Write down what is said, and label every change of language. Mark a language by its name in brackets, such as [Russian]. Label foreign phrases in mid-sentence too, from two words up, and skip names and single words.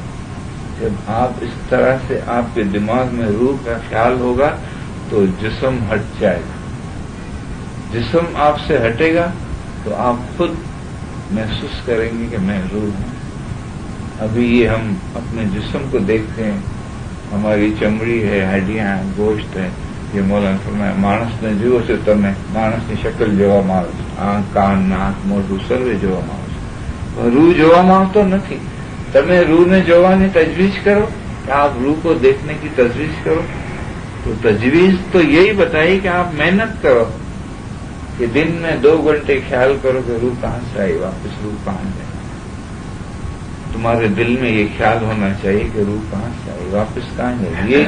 [Urdu] جب آپ اس طرح سے آپ کے دماغ میں روح کا خیال ہوگا تو جسم ہٹ جائے گا۔ جسم آپ سے ہٹے گا تو آپ خود محسوس کریں گے کہ میں روح ہوں۔ ابھی یہ ہم اپنے جسم کو دیکھتے ہیں، ہماری چمڑی ہے، ہڈیاں ہیں، گوشت ہے۔ یہ مولانا فرمایا [Gujarati] માણસ ને જુઓ છો તમે، માણસની શક્લ જોવામાં આવે છે، આંખ કાન નાક મોઢું સર્વે જોવામાં આવે છે, રૂહ જોવામાં આવતો નથી। તમે રૂહને જોવાની તજવીજ કરો [Urdu] کہ آپ روح کو دیکھنے کی تجویز کرو، تو تجویز تو یہی بتائی کہ آپ محنت کرو کہ دن میں 2 گھنٹے خیال کرو کہ روح کہاں سے آئی، واپس روح کہاں جائے۔ تمہارے دل میں یہ خیال ہونا چاہیے کہ روح کہاں سے آئی، واپس کہاں جائے۔